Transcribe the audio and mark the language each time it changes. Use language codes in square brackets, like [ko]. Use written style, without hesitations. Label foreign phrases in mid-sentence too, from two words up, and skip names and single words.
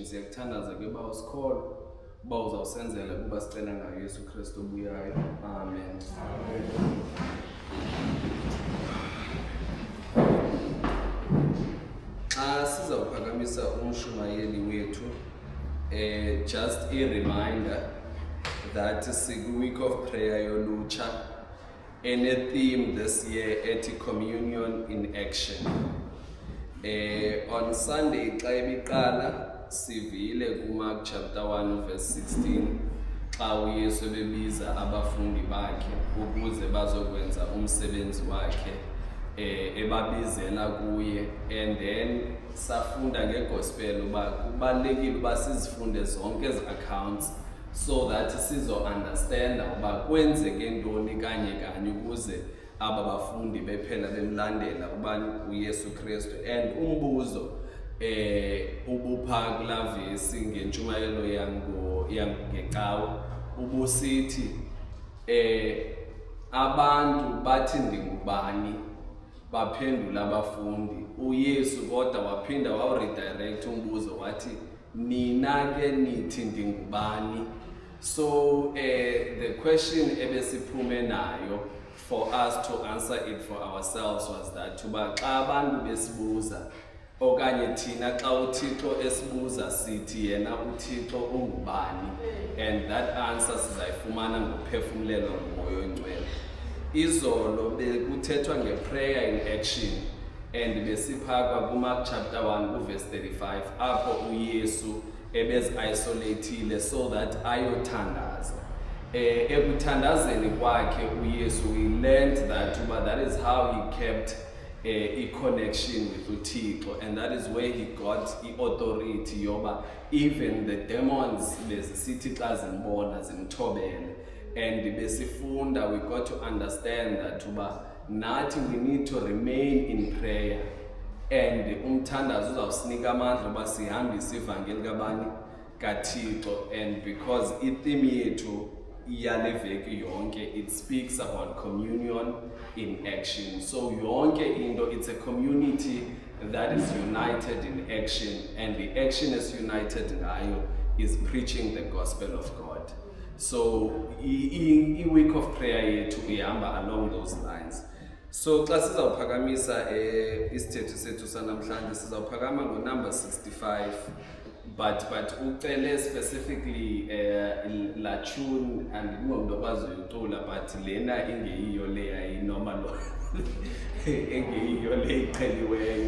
[xh] Siyakuthandaza ke bawo sikholwa uba uzawusenzela kuba sicela ngayo Yesu Kristu obuyayo. Amen. Xa sizawuphakamisa umshumayeli wethu, [en] just a reminder that week of prayer yolutsha, and a theme this year at Communion in Action. On Sunday, [xh] xa ibiqala sivile kuMark chapter 1 verse 16 xa uYesu ebebiza abafundi bakhe ukuze bazokwenza umsebenzi wakhe ebabizela kuye, [en] and then [xh] safunda ngegospel uba kubalulekile uba sizifunde zonke ezi [en] accounts so that [xh] sizo-understanda uba kwenzeke ntoni kanye ukuze aba bafundi bephela bemlandela ubani uYesu Kristu. And umbuzo ubupha kulaa vesi ngentshumayelo yangecawe ubusithi abantu bathi ndingubani, baphendula abafundi. uYesu kodwa waphinda wawuredirect umbuzo wathi nina ke nithi ndingubani. [en] So the question [xh] ebesiphume nayo [en] for us to answer it for ourselves was that [xh] uba xa abantu besibuza okanye thina xa uThixo esibuza sithi yena uThixo ungubani, [en] and that answer [xh] sizayifumana ngophefumlelo ngomoya oyingcwele. Izolo bekuthethwa ngeprayer [en] in action [xh] and besiphakwa kuMark chapter 1 verse 35 apho uYesu ebezi-isolatile [en] so that [xh] ayothandaza. Ekuthandazeni kwakhe uYesu, [en] we learned that that is how he kept a connection with uThixo, and that is where he got the authority yoba even the demons [xh] bezisithi xa zimbona zimthobele. [en] And besifunda we got to understand that [xh] uba nathi [en] we need to remain in prayer, and [xh] umthandazo uzawusinika amandla uba sihambise ivangeli kabani kaThixo. [en] And because [xh] itheme yethu yale veki yonke [en] it speaks about communion in action, so [xh] yonke into [en] it's a community that is united in action, and the action is united ngayo is preaching the gospel of God. So week of prayer [xh] yethu ihamba [en] along those lines. [xh] So xa sizawuphakamisa isithetho sethu sanamhlanje sizawuphakama ngo-number 65, but ucele specifically la tune, andingomntu okwazi uyicula, but lena ingeyiyo le yayinormal engeyiyo le iceliweyo.